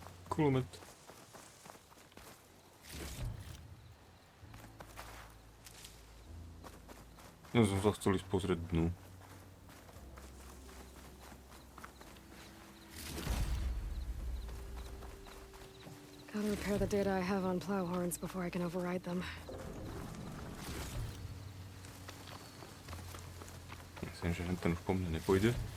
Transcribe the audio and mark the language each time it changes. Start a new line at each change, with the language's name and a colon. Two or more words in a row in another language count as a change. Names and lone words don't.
Slovak: Kulomet. Ja som sa chcel ísť pozrieť dnu.
English: Gotta repair the data I have on plow horns before I can override them.
Slovak: Myslím, že ten už po mne nepôjde.